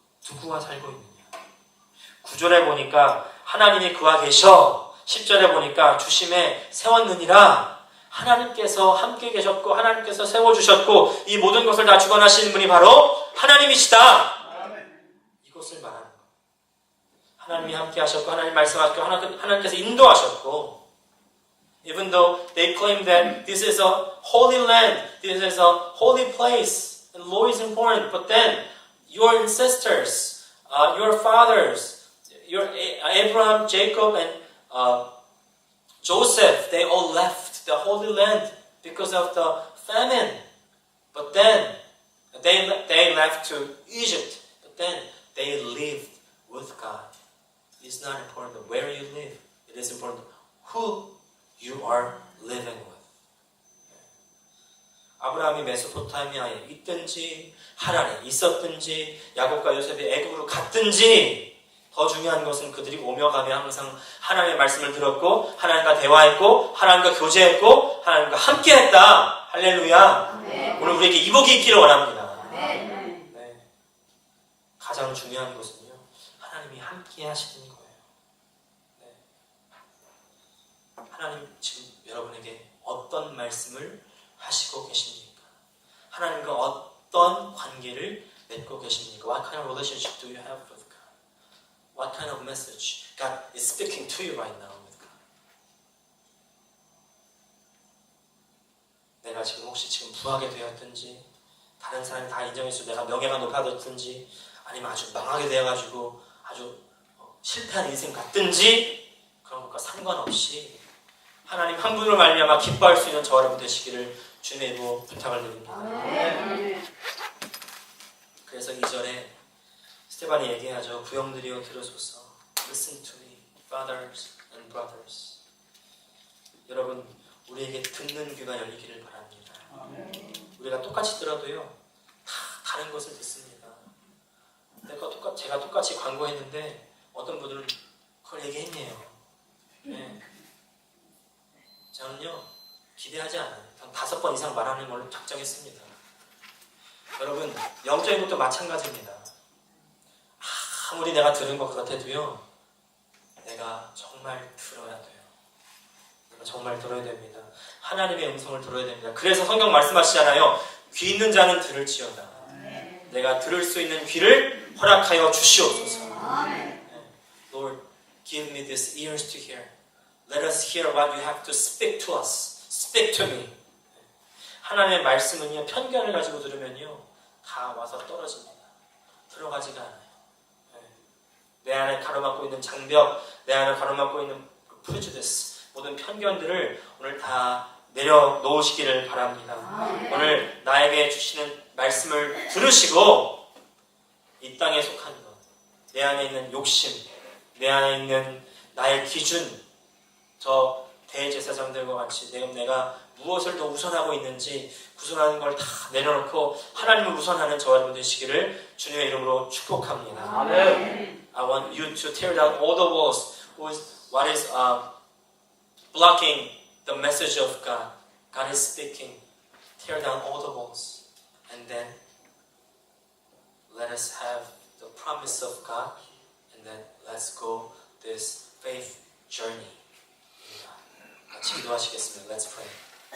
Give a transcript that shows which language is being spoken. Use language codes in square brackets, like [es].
[ko] 누구와 살고 있느냐. 9절에 보니까 하나님이 그와 계셔. 10절에 보니까 주심에 세웠느니라. 하나님께서 함께 계셨고 하나님께서 세워주셨고 이 모든 것을 다 주관하시는 분이 바로 하나님이시다. 이것을 말하는 거예요. 하나님이 함께 하셨고 하나님 말씀하셨고 하나님께서 인도하셨고, [en] even though they claim that this is a holy land, this is a holy place, and law is important, but then your ancestors, your fathers, your Abraham, Jacob, and Joseph, they all left the Holy Land because of the famine. But then they left to Egypt. But then they lived with God. It's not important where you live. It is important who you are living with. [ko] 아브라함이 메소포타미아에 있든지 하란에 있었든지 야곱과 요셉이 애굽으로 갔든지 더 중요한 것은 그들이 오며 가며 항상 하나님의 말씀을 들었고 하나님과 대화했고 하나님과 교제했고 하나님과 함께했다. 할렐루야. 네. 오늘 우리에게 이 복이 있기를 원합니다. 네. 네. 가장 중요한 것은요, 하나님이 함께 하시는 거예요. 네. 하나님 지금 여러분에게 어떤 말씀을 하시고 계십니까? 하나님과 어떤 관계를 맺고 계십니까? [en] What kind of relationship do you have with God? What kind of message God is speaking to you right now with God? [ko] 내가 지금 혹시 지금 부하게 되었든지 다른 사람이 다 인정해서 내가 명예가 높아졌든지 아니면 아주 망하게 되어가지고 아주 실패한 인생 같든지 그런 것과 상관없이 하나님 한 분으로 말미암아 기뻐할 수 있는 저와 여러분 되시기를 주님의 이름으로 부탁을 드립니다. 그래서 2절에 스테반이 얘기하죠. 부형들이여 들으소서. [en] Listen to me, fathers and brothers. [ko] 여러분, 우리에게 듣는 귀가 열리기를 바랍니다. 우리가 똑같이 들어도요, 다 다른 것을 듣습니다. 제가 똑같이 광고했는데 어떤 분들은 그걸 얘기했네요. 네. 저는요, 기대하지 않아요. 한 5번 이상 말하는 걸로 작정했습니다. 여러분, 영적인 것도 마찬가지입니다. 아무리 내가 들은 것 같아도요, 내가 정말 들어야 돼요. 내가 정말 들어야 됩니다. 하나님의 음성을 들어야 됩니다. 그래서 성경 말씀하시잖아요. 귀 있는 자는 들을지어다. 내가 들을 수 있는 귀를 허락하여 주시옵소서. [en] Lord, give me these ears to hear. Let us hear what you have to speak to us. Speak to me. [ko] 하나님의 말씀은요, 편견을 가지고 들으면요, 다 와서 떨어집니다. 들어가지가 않아요. 내 안에 가로막고 있는 장벽, 내 안에 가로막고 있는 prejudice, 모든 편견들을 오늘 다 내려놓으시기를 바랍니다. 오늘 나에게 주시는 말씀을 들으시고 이 땅에 속한 것, 내 안에 있는 욕심, 내 안에 있는 나의 기준, 저 대제사장들과 같이 내가 무엇을 더 우선하고 있는지 구선하는 걸 다 내려놓고 하나님을 우선하는 저와 여러분 되시기를 주님의 이름으로 축복합니다. 아멘. [en] I want you to tear down all the walls. What is blocking the message of God? God is speaking. Tear down all the walls, and then let us have the promise of God, and then let's go this faith journey. [ko] 같이 기도하시겠습니다. [en] Let's pray.